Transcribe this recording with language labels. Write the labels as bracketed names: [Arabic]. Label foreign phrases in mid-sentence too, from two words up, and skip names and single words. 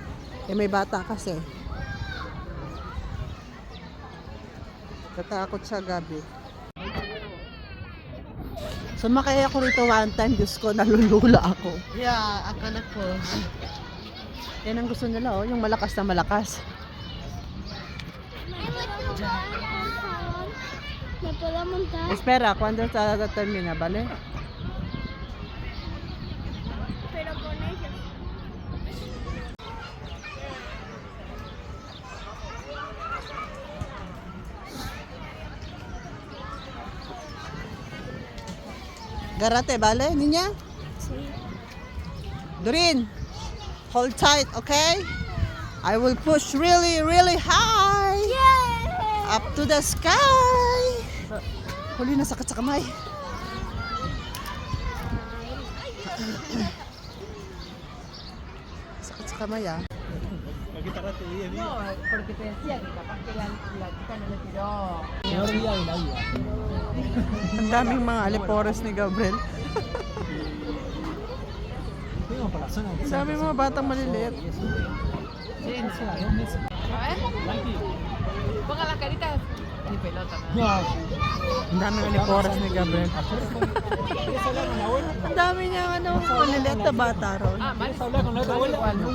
[Filipino] Eh may bata kasi. Tatakot siya, Gabi. Sumakay ako rito [English] one time, [Filipino] Diyos ko, nalulula ako. Yeah, akala ko. Yan ang gusto nila, oh, yung malakas na malakas. [Spanish] ¿Me puedo montar? Espera, cuando termina, ¿vale? Pero con ellos. Garate, ¿vale, niña? Sí. [English] Doreen, hold tight, okay? I will push really, really high. Yeah. Up to the sky. [Filipino] Huli na sakit sa kamay. Sakit sa kamay ah. [Spanish] No, porque te decía que capaz que la chica no le tiró. [Filipino] Ang daming mga alipores ni Gabriel. Sabi mga batang maliliit. [Spanish] Ponga las caritas ni pelota. [Filipino] Ang daming alipores ni Gabriel. Ang dami niya ano, maliliit na bata ron. [Spanish] Ah, mal.